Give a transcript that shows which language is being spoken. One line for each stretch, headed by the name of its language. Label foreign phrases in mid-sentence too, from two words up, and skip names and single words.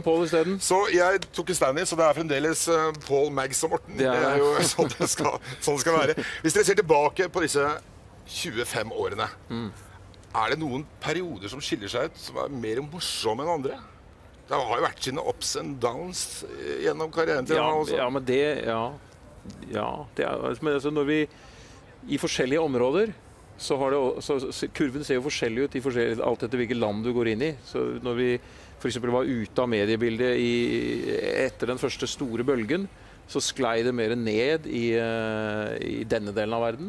Norwegian: annen Paul i stedet. Så jeg tok en stand-in, så det er fremdeles Paul, Mags og Morten. Det er jo sånn det skal være. Hvis dere ser tilbake på disse 25 årene, er det noen perioder som skiller seg ut, som er mer morsomme enn andre? Det har jo vært sine
English: ups and downs
Norwegian: gjennom karrieren til han også. Ja, men det, det er, men altså når vi i forskjellige områder, så kurven ser jo forskjellig ut alt etter hvilket land du går inn i. Så når vi for eksempel var ute av mediebildet etter den første store bølgen, så sklei det mer ned i denne delen av verden.